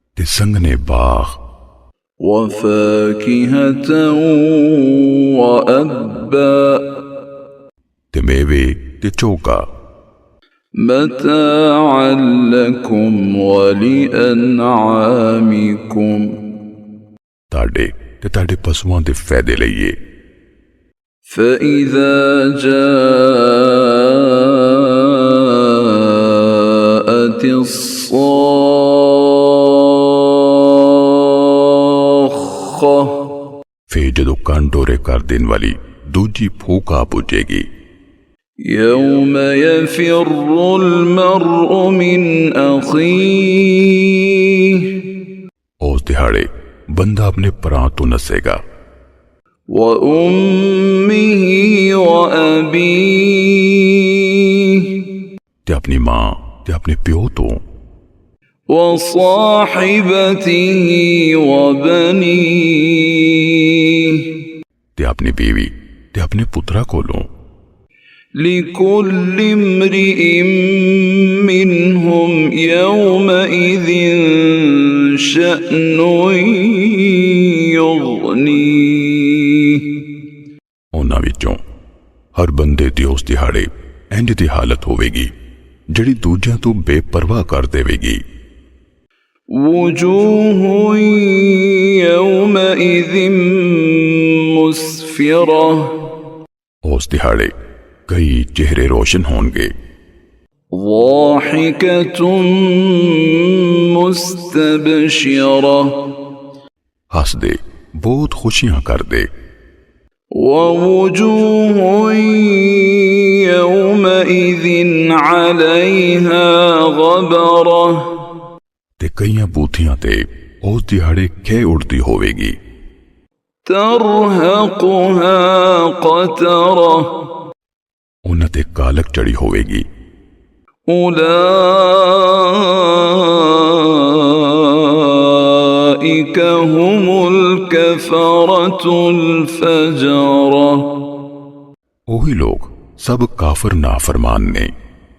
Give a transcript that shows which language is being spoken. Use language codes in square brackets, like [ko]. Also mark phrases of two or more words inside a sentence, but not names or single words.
[pa] سنگھنے باغ [ar] وفاكهة وأبا [pa] تے میوے تے چوکا [ar] متاعا لكم ولأنعامكم [pa] تہاڈے تے تہاڈے پشوآں دے فائدے لئیے. [ar] فإذا جاءت الصاخة [pa] پھر جدوں کن ڈورے کر دین والی دوجی پھوک آ پجے گی. [ar] يوم يفر المرء من أخيه [pa] اس دہاڑے بندہ اپنے پراں توں نسے گا [ar] وأمه وأبيه [pa] تے اپنی ماں تے اپنے پیو توں [ar] وصاحبته وبنيه [pa] تے اپنی بیوی تے اپنے پتراں کولوں. [ar] لكل امرئ منهم يومئذ شأن يغنيه [pa] انہاں وچوں ہر بندے دی اس دہاڑے انج دی حالت ہووے گی جیہڑی دوجیاں توں بے پرواہ کر دیوے گی. [ar] وجوه يومئذ مسفرة [pa] اس دہاڑے کئی چہرے روشن ہوں گے. [ar] ضاحكة مستبشرة [pa] ہس دے بہت خوشیاں کر دے. [ar] ووجوه يومئذ عليها غبرة [pa] تے کئیاں بوتھیاں تے اس دہاڑے کھیہ اڈتی ہووے گی. [ar] ترهقها قترة [pa] انہاں تے کالک چڑھی ہووے گی. [ar] أولئك هم الكفرة الفجرة [pa] اوہی لوک سب کافر نافرمان نے.